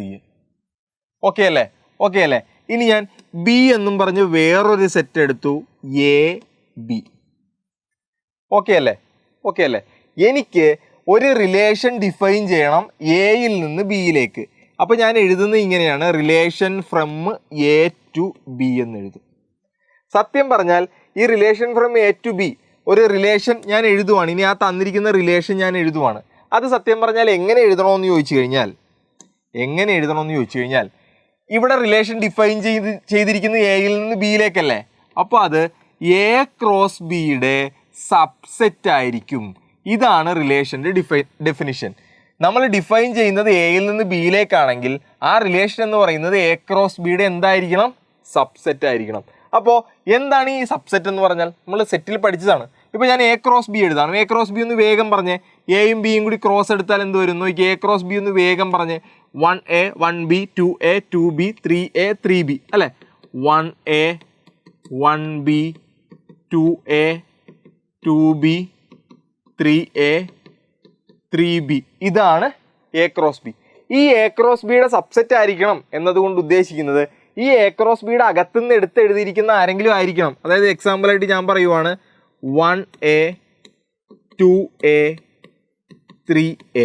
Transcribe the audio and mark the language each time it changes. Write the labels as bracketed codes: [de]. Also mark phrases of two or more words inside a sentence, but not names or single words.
[ml] ഓക്കെ അല്ലേ? ഇനി ഞാൻ ബി എന്നും പറഞ്ഞ് വേറൊരു സെറ്റ് എടുത്തു, AB. ഓക്കെ അല്ലേ? എനിക്ക് ഒരു [en] relation define [ml] ചെയ്യണം എയിൽ നിന്ന് ബിയിലേക്ക്. അപ്പോൾ ഞാൻ എഴുതുന്നത് ഇങ്ങനെയാണ്, [en] relation from A to B [ml] എന്ന് എഴുതും. സത്യം പറഞ്ഞാൽ ഈ [en] relation from A to B [ml] ഒരു റിലേഷൻ ഞാൻ എഴുതുവാണ്. ഇനി ആ തന്നിരിക്കുന്ന റിലേഷൻ ഞാൻ എഴുതുവാണ്. അത് സത്യം പറഞ്ഞാൽ എങ്ങനെ എഴുതണമെന്ന് ചോദിച്ചു കഴിഞ്ഞാൽ ഇവിടെ [en] relation define [ml] ചെയ്തിരിക്കുന്നത് എയിൽ നിന്ന് ബിയിലേക്കല്ലേ. അപ്പോൾ അത് [en] A cross B subset [ml] ആയിരിക്കും. ഇതാണ് [en] relation definition. [ml] നമ്മൾ ഡിഫൈൻ ചെയ്യുന്നത് എയിൽ നിന്ന് ബിയിലേക്കാണെങ്കിൽ ആ റിലേഷൻ എന്ന് പറയുന്നത് [en] A cross B [ml] എന്തായിരിക്കണം? സബ്സെറ്റ് ആയിരിക്കണം. അപ്പോൾ എന്താണ് ഈ സബ്സെറ്റ് എന്ന് പറഞ്ഞാൽ? നമ്മൾ സെറ്റിൽ പഠിച്ചതാണ്. ഇപ്പോൾ ഞാൻ [en] A cross B [ml] എഴുതാണ്. [en] A cross B [ml] ഒന്ന് വേഗം പറഞ്ഞേ. എയും ബിയും കൂടി ക്രോസ് എടുത്താൽ എന്ത് വരും? [en] A cross B [ml] ഒന്ന് വേഗം പറഞ്ഞേ. 1A 1B 2A 2B 3A 3B അല്ലേ? 1A 1B 2A 2B 3A 3B. ഇതാണ് [en] A cross B. [ml] ഈ [en] A cross B subset [ml] ആയിരിക്കണം എന്നതുകൊണ്ട് ഉദ്ദേശിക്കുന്നത് ഈ [en] A cross B [ml] അകത്തുനിന്ന് എഴുതിയിരിക്കുന്ന ആരെങ്കിലും ആയിരിക്കണം. അതായത് എക്സാമ്പിളായിട്ട് ഞാൻ പറയുവാണ് 1A 2A 3A.